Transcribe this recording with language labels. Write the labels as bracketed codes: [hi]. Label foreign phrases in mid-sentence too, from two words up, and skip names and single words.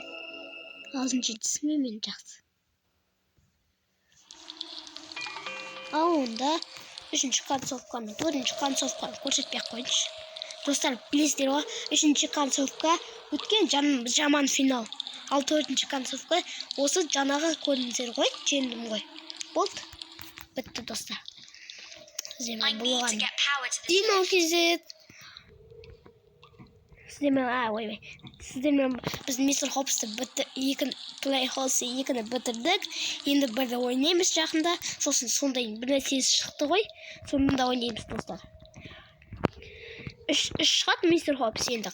[kk] Ағылшынша түсінбей мен жақсы. Ал онда 3-ші концовканы, 4-ші концовканы көрсетпей қойыншы. Достар, білесіздер ғой, 3-ші концовка өткен жаман финал. Ал 4-ші концовка осы жаңағы көрдіңіздер ғой, жеңдім ғой. Болды. Бітті достар. [en] I need to get power to the Димал village. [kk] кезет. Сіздермен біз мистер Хопсты Playhouse 2-ні бітірдік. Енді бірді ойнаймыз жақында. Сосын сондай бір нәрсесі шықты ғой. Сонында ойнаймыз достар. 3 шығады мистер Хопс енді.